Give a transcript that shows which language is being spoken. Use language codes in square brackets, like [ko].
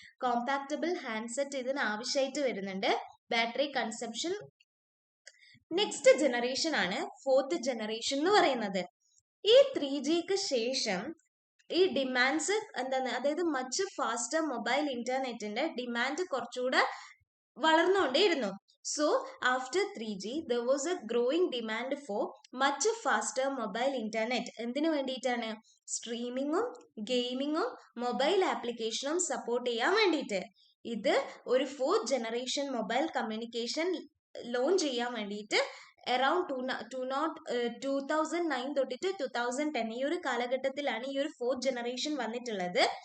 [ml] Compactable handset ഇതിന് ആവശ്യമായിട്ട് വരുന്നുണ്ട്. Battery consumption. നെക്സ്റ്റ് ജനറേഷൻ ആണ് 4th ജനറേഷൻ എന്ന് പറയുന്നത്. ഈ 3Gക്ക് ശേഷം ഈ ഡിമാൻഡ്സ് എന്താണ്, അതായത് മച്ച് ഫാസ്റ്റർ മൊബൈൽ ഇന്റർനെറ്റിന്റെ ഡിമാൻഡ് കുറച്ചുകൂടെ വളർന്നുകൊണ്ടേയിരുന്നു. So [en] After 3G there was a growing demand for much faster mobile internet. [ml] എന്തിനു വേണ്ടിയിട്ടാണ്? സ്ട്രീമിങ്ങും ഗെയിമിങ്ങും മൊബൈൽ ആപ്ലിക്കേഷനും സപ്പോർട്ട് ചെയ്യാൻ വേണ്ടിയിട്ട്. ഇത് ഒരു 4th generation mobile communication launch ചെയ്യാൻ വേണ്ടിയിട്ട് അറൌണ്ട് 2009 തൊട്ടിട്ട് 2010 ഈ ഒരു കാലഘട്ടത്തിലാണ് ഈ ഒരു 4th ജനറേഷൻ വന്നിട്ടുള്ളത്.